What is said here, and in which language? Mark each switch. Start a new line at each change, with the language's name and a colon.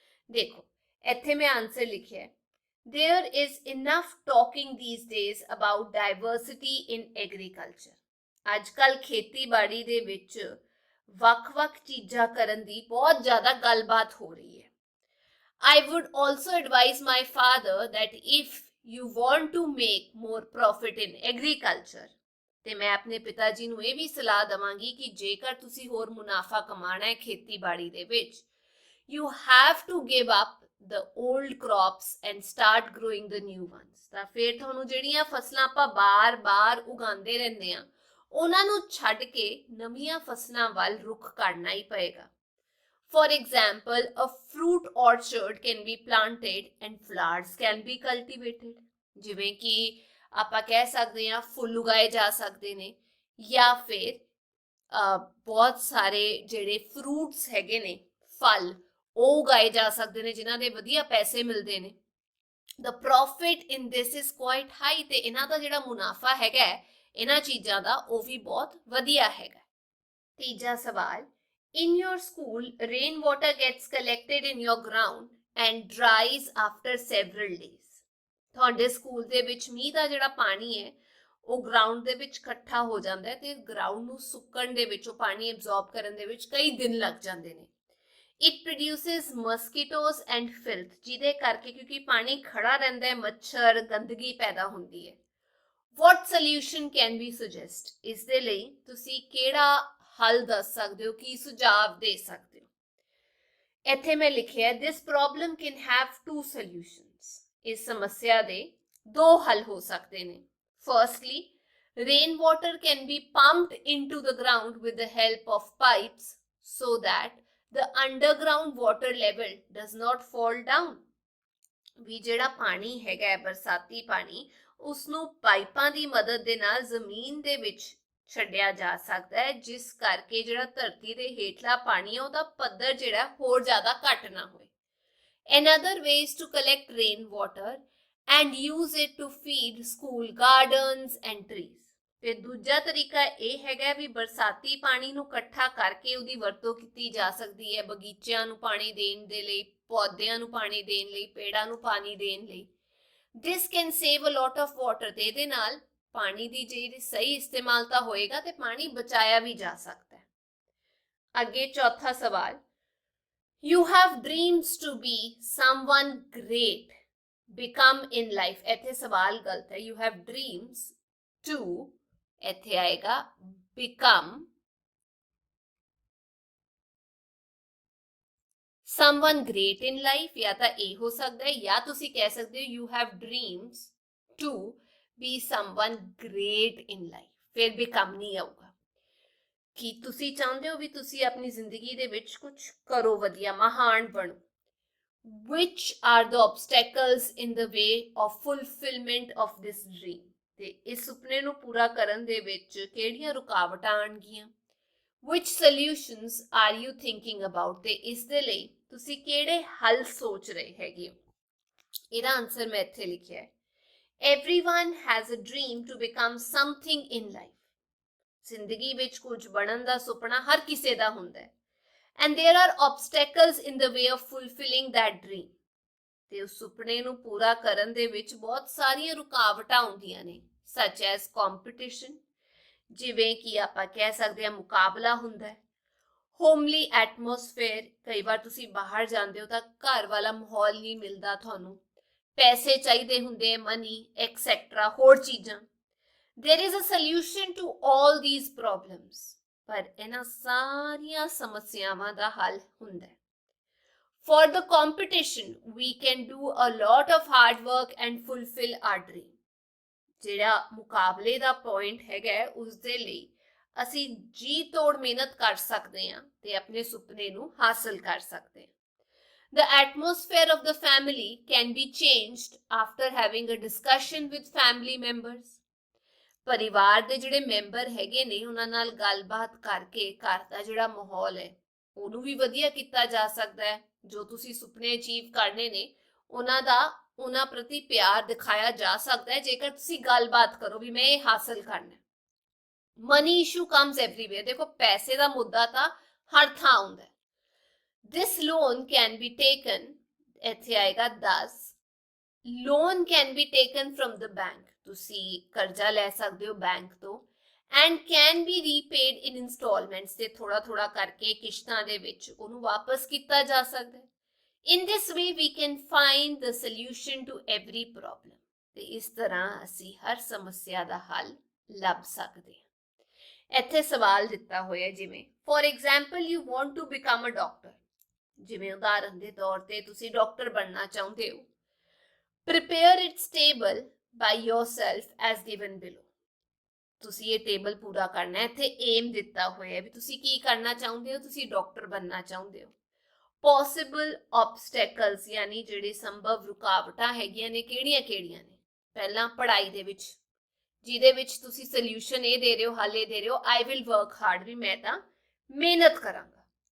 Punjabi: ਦੇਖੋ ਇੱਥੇ ਮੈਂ ਆਨਸਰ ਲਿਖਿਆ ਹੈ,
English: There is enough talking these days about diversity in agriculture.
Punjabi: ਅੱਜ ਕੱਲ੍ਹ ਖੇਤੀਬਾੜੀ ਦੇ ਵਿੱਚ ਵੱਖ-ਵੱਖ ਚੀਜ਼ਾਂ ਕਰਨ ਦੀ ਬਹੁਤ ਜ਼ਿਆਦਾ ਗੱਲਬਾਤ ਹੋ ਰਹੀ ਹੈ।
English: I would also advise my father that if you want to make more profit in agriculture,
Punjabi: ਤੇ ਮੈਂ ਆਪਣੇ ਪਿਤਾ ਜੀ ਨੂੰ ਇਹ ਵੀ ਸਲਾਹ ਦਵਾਂਗੀ ਕਿ ਜੇਕਰ ਤੁਸੀਂ ਹੋਰ ਮੁਨਾਫਾ ਕਮਾਣਾ ਹੈ ਖੇਤੀਬਾੜੀ ਦੇ ਵਿੱਚ,
English: you have to give up the old crops and start growing the new ones.
Punjabi: ਤਾਂ ਫਿਰ ਤੁਹਾਨੂੰ ਜਿਹੜੀਆਂ ਫਸਲਾਂ ਆਪਾਂ ਬਾਰ-ਬਾਰ ਉਗਾਉਂਦੇ ਰਹਿੰਦੇ ਆ ਉਹਨਾਂ ਨੂੰ ਛੱਡ ਕੇ ਨਵੀਆਂ ਫਸਲਾਂ ਵੱਲ ਰੁਖ ਕਰਨਾ ਹੀ ਪਏਗਾ।
English: For example, a fruit orchard can be planted and flowers can be cultivated.
Punjabi: ਜਿਵੇਂ ਕਿ ਆਪਾਂ ਕਹਿ ਸਕਦੇ ਹਾਂ ਫੁੱਲ ਉਗਾਏ ਜਾ ਸਕਦੇ ਨੇ ਜਾਂ ਫਿਰ ਬਹੁਤ ਸਾਰੇ ਜਿਹੜੇ ਫਰੂਟਸ ਹੈਗੇ ਨੇ, ਫਲ, ਉਹ ਉਗਾਏ ਜਾ ਸਕਦੇ ਨੇ ਜਿਨ੍ਹਾਂ ਦੇ ਵਧੀਆ ਪੈਸੇ ਮਿਲਦੇ ਨੇ।
English: the profit in this is quite high
Punjabi: ਤੇ ਇਹਨਾਂ ਦਾ ਜਿਹੜਾ ਮੁਨਾਫਾ ਹੈਗਾ ਇਹਨਾਂ ਚੀਜ਼ਾਂ ਦਾ ਉਹ ਵੀ ਬਹੁਤ ਵਧੀਆ ਹੈਗਾ। ਤੀਜਾ ਸਵਾਲ,
English: in your school rain water gets collected in your ground and dries after several days।
Punjabi: ਤੁਹਾਡੇ ਸਕੂਲ ਦੇ ਵਿੱਚ ਮੀਂਹ ਦਾ ਜਿਹੜਾ ਪਾਣੀ ਹੈ ਉਹ ਗਰਾਊਂਡ ਦੇ ਵਿੱਚ ਇਕੱਠਾ ਹੋ ਜਾਂਦਾ ਹੈ ਤੇ ਗਰਾਊਂਡ ਨੂੰ ਸੁੱਕਣ ਦੇ ਵਿੱਚ, ਉਹ ਪਾਣੀ ਐਬਜ਼ੌਰਬ ਕਰਨ ਦੇ ਵਿੱਚ ਕਈ ਦਿਨ ਲੱਗ ਜਾਂਦੇ ਨੇ।
English: It produces mosquitoes and filth,
Punjabi: ਜਿਹਦੇ ਕਰਕੇ ਕਿਉਂਕਿ ਪਾਣੀ ਖੜਾ ਰਹਿੰਦਾ ਹੈ ਮੱਛਰ ਗੰਦਗੀ ਪੈਦਾ ਹੁੰਦੀ ਹੈ।
English: What solution can we suggest?
Punjabi: ਇਸ ਦੇ ਲਈ ਤੁਸੀਂ ਕਿਹੜਾ ਹੱਲ ਦੱਸ ਸਕਦੇ ਹੋ, ਕੀ ਸੁਝਾਅ ਦੇ ਸਕਦੇ ਹੋ? ਇੱਥੇ ਮੈਂ ਲਿਖਿਆ
English: this problem can have two solutions।
Punjabi: ਇਸ ਸਮੱਸਿਆ ਦੇ ਦੋ ਹੱਲ ਹੋ ਸਕਦੇ ਨੇ।
English: Firstly, rainwater can be pumped into the ground with the help of pipes so that the underground water level does not fall down।
Punjabi: ਵੀ ਜਿਹੜਾ ਪਾਣੀ ਹੈਗਾ ਬਰਸਾਤੀ ਪਾਣੀ, ਉਸਨੂੰ ਪਾਈਪਾਂ ਦੀ ਮਦਦ ਦੇ ਨਾਲ ਜ਼ਮੀਨ ਦੇ ਵਿੱਚ ਛੱਡਿਆ ਜਾ ਸਕਦਾ ਹੈ, ਜਿਸ ਕਰਕੇ ਜਿਹੜਾ ਧਰਤੀ ਦੇ ਹੇਠਲਾ ਪਾਣੀ ਹੈ ਉਹਦਾ ਪੱਧਰ ਜਿਹੜਾ ਹੋਰ ਜ਼ਿਆਦਾ ਘੱਟ ਨਾ ਹੋਏ।
English: Another way is to collect rainwater and use it to feed school gardens and trees।
Punjabi: ਤੇ ਦੂਜਾ ਤਰੀਕਾ ਇਹ ਹੈਗਾ ਵੀ ਬਰਸਾਤੀ ਪਾਣੀ ਨੂੰ ਇਕੱਠਾ ਕਰਕੇ ਉਹਦੀ ਵਰਤੋਂ ਕੀਤੀ ਜਾ ਸਕਦੀ ਹੈ ਬਗੀਚਿਆਂ ਨੂੰ ਪਾਣੀ ਦੇਣ ਦੇ ਲਈ, ਪੌਦਿਆਂ ਨੂੰ ਪਾਣੀ ਦੇਣ ਲਈ, ਪੇੜਾਂ ਨੂੰ ਪਾਣੀ ਦੇਣ ਲਈ।
English: This can save a lot of water।
Punjabi: ਤੇ ਇਹਦੇ ਨਾਲ ਪਾਣੀ ਦੀ ਜਿਹੜੀ ਸਹੀ ਇਸਤੇਮਾਲ ਤਾਂ ਹੋਏਗਾ ਤੇ ਪਾਣੀ ਬਚਾਇਆ ਵੀ ਜਾ ਸਕਦਾ ਹੈ। ਅੱਗੇ ਚੌਥਾ ਸਵਾਲ,
English: You have dreams to be someone great, become in life।
Punjabi: ਇੱਥੇ ਸਵਾਲ ਗਲਤ ਹੈ।
English: You have dreams to,
Punjabi: ਇੱਥੇ ਆਏਗਾ
English: become someone great in life।
Punjabi: ਜਾਂ ਤਾਂ ਇਹ ਹੋ ਸਕਦਾ ਹੈ ਜਾਂ ਤੁਸੀਂ ਕਹਿ ਸਕਦੇ ਹੋ
English: you have dreams to be someone great in life।
Punjabi: ਫਿਰ become ਨਹੀਂ ਆਊਗਾ। ਕਿ ਤੁਸੀਂ ਚਾਹੁੰਦੇ ਹੋ ਵੀ ਤੁਸੀਂ ਆਪਣੀ ਜ਼ਿੰਦਗੀ ਦੇ ਵਿੱਚ ਕੁਝ ਕਰੋ, ਵਧੀਆ ਮਹਾਨ ਬਣੋ।
English: Which are the obstacles in the way of fulfillment of this dream?
Punjabi: ਤੇ ਇਸ ਸੁਪਨੇ ਨੂੰ ਪੂਰਾ ਕਰਨ ਦੇ ਵਿੱਚ ਕਿਹੜੀਆਂ ਰੁਕਾਵਟਾਂ ਆਣਗੀਆਂ?
English: Which solutions are you thinking about?
Punjabi: ਤੇ ਇਸ ਦੇ ਲਈ ਤੁਸੀਂ ਕਿਹੜੇ ਹੱਲ ਸੋਚ ਰਹੇ ਹੈਗੇ ਹੋ? ਇਹਦਾ ਆਨਸਰ ਮੈਂ ਇੱਥੇ ਲਿਖਿਆ ਹੈ।
English: Everyone has a dream to become something in life।
Punjabi: ਜ਼ਿੰਦਗੀ ਵਿੱਚ ਕੁਝ ਬਣਨ ਦਾ ਸੁਪਨਾ ਹਰ ਕਿਸੇ ਦਾ ਹੁੰਦਾ ਹੈ।
English: And there are obstacles in the way of fulfilling that dream।
Punjabi: ਤੇ ਉਸ ਸੁਪਨੇ ਨੂੰ ਪੂਰਾ ਕਰਨ ਦੇ ਵਿੱਚ ਬਹੁਤ ਸਾਰੀਆਂ ਰੁਕਾਵਟਾਂ ਆਉਂਦੀਆਂ ਨੇ,
English: such as competition,
Punjabi: ਜਿਵੇਂ ਕਿ ਆਪਾਂ ਕਹਿ ਸਕਦੇ ਹਾਂ ਮੁਕਾਬਲਾ ਹੁੰਦਾ ਹੈ।
English: homely atmosphere,
Punjabi: ਕਈ ਵਾਰ ਤੁਸੀਂ ਬਾਹਰ ਜਾਂਦੇ ਹੋ ਤਾਂ ਘਰ ਵਾਲਾ ਮਾਹੌਲ ਨਹੀਂ ਮਿਲਦਾ ਤੁਹਾਨੂੰ, ਪੈਸੇ ਚਾਹੀਦੇ ਹੁੰਦੇ ਹੈ,
English: money etcetera,
Punjabi: ਹੋਰ ਚੀਜ਼ਾਂ।
English: There is a solution to all these problems।
Punjabi: ਪਰ ਇਹਨਾਂ ਸਾਰੀਆਂ ਸਮੱਸਿਆਵਾਂ ਦਾ ਹੱਲ ਹੁੰਦਾ ਹੈ।
English: For the competition, we can do a lot of hard work and fulfill our dream।
Punjabi: ਜਿਹੜਾ ਮੁਕਾਬਲੇ ਦਾ ਪੁਆਇੰਟ ਹੈਗਾ ਉਸ ਦੇ ਲਈ ਅਸੀਂ ਜੀ ਤੋੜ ਮਿਹਨਤ ਕਰ ਸਕਦੇ ਹਾਂ ਤੇ ਆਪਣੇ ਸੁਪਨੇ ਨੂੰ ਹਾਸਲ ਕਰ ਸਕਦੇ ਹਾਂ।
English: The atmosphere of the family can be changed after having a discussion with family members।
Punjabi: ਪਰਿਵਾਰ ਦੇ ਜਿਹੜੇ ਮੈਂਬਰ ਹੈਗੇ ਨੇ ਉਹਨਾਂ ਨਾਲ ਗੱਲਬਾਤ ਕਰਕੇ ਘਰ ਦਾ ਜਿਹੜਾ ਮਾਹੌਲ ਹੈ ਉਹਨੂੰ ਵੀ ਵਧੀਆ ਕੀਤਾ ਜਾ ਸਕਦਾ ਹੈ। ਜੋ ਤੁਸੀਂ ਸੁਪਨੇ ਅਚੀਵ ਕਰਨੇ ਨੇ ਉਹਨਾਂ ਪ੍ਰਤੀ ਪਿਆਰ ਦਿਖਾਇਆ ਜਾ ਸਕਦਾ ਹੈ ਜੇਕਰ ਤੁਸੀਂ ਗੱਲਬਾਤ ਕਰੋ ਵੀ ਮੈਂ ਇਹ ਹਾਸਲ ਕਰਨਾ।
English: Money issue comes everywhere.
Punjabi: ਦੇਖੋ ਪੈਸੇ ਦਾ ਮੁੱਦਾ ਤਾਂ ਹਰ ਥਾਂ ਆਉਂਦਾ ਹੈ।
English: This loan can be taken,
Punjabi: ਇੱਥੇ ਆਏਗਾ
English: 10, loan can be taken from the bank।
Punjabi: ਤੁਸੀਂ ਕਰਜ਼ਾ ਲੈ ਸਕਦੇ ਹੋ ਬੈਂਕ ਤੋਂ।
English: and can be repaid in installments।
Punjabi: ਤੇ ਥੋੜਾ ਥੋੜਾ ਕਰਕੇ ਕਿਸ਼ਤਾਂ ਦੇ ਵਿੱਚ ਉਹਨੂੰ ਵਾਪਸ ਕੀਤਾ ਜਾ ਸਕਦਾ ਹੈ।
English: In this way we can find the solution to every problem।
Punjabi: ਤੇ ਇਸ ਤਰ੍ਹਾਂ ਅਸੀਂ ਹਰ ਸਮੱਸਿਆ ਦਾ ਹੱਲ ਲੱਭ ਸਕਦੇ ਹਾਂ। ਇੱਥੇ ਸਵਾਲ ਦਿੱਤਾ ਹੋਇਆ ਜਿਵੇਂ
English: for example you want to become a doctor।
Punjabi: ਜਿਵੇਂ ਉਦਾਹਰਨ ਦੇ ਤੌਰ ਤੇ ਤੁਸੀਂ ਡਾਕਟਰ ਬਣਨਾ ਚਾਹੁੰਦੇ ਹੋ।
English: prepare its table by yourself as given below।
Punjabi: ਤੁਸੀਂ ਇਹ ਟੇਬਲ ਪੂਰਾ ਕਰਨਾ ਹੈ। ਇੱਥੇ ਏਮ ਦਿੱਤਾ ਹੋਇਆ ਹੈ ਵੀ ਤੁਸੀਂ ਕੀ ਕਰਨਾ ਚਾਹੁੰਦੇ ਹੋ, ਤੁਸੀਂ ਡਾਕਟਰ ਬਣਨਾ ਚਾਹੁੰਦੇ ਹੋ।
English: possible obstacles
Punjabi: ਯਾਨੀ ਜਿਹੜੇ ਸੰਭਵ ਰੁਕਾਵਟਾਂ ਹੈਗੀਆਂ ਨੇ ਕਿਹੜੀਆਂ ਕਿਹੜੀਆਂ ਨੇ? ਪਹਿਲਾਂ ਪੜ੍ਹਾਈ ਦੇ ਵਿੱਚ, ਜਿਹਦੇ ਵਿੱਚ ਤੁਸੀਂ ਸੋਲੂਸ਼ਨ ਇਹ ਦੇ ਰਹੇ ਹੋ, ਹੱਲ ਇਹ ਦੇ ਰਹੇ ਹੋ,
English: I will work hard,
Punjabi: ਵੀ ਮੈਂ ਤਾਂ ਮਿਹਨਤ ਕਰਾਂਗਾ।